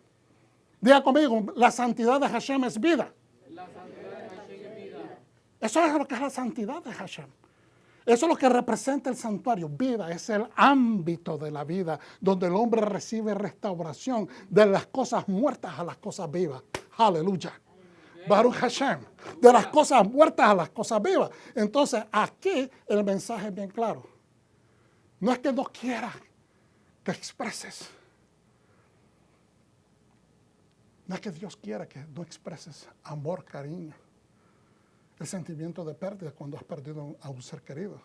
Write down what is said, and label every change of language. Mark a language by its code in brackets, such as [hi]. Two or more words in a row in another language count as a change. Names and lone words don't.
[es] Diga conmigo, la santidad de Hashem es vida. La santidad de Hashem es vida. Eso es lo que es la santidad de Hashem. Eso es lo que representa el santuario. Vida es el ámbito de la vida donde el hombre recibe restauración de las cosas muertas a las cosas vivas. Aleluya. [he] ברוך השם, [es] de las cosas muertas a las cosas vivas. Entonces, aquí el mensaje es bien claro. No es que no quiera que expreses. No es que Dios quiera que no expreses amor, cariño, el sentimiento de pérdida cuando has perdido a un ser querido.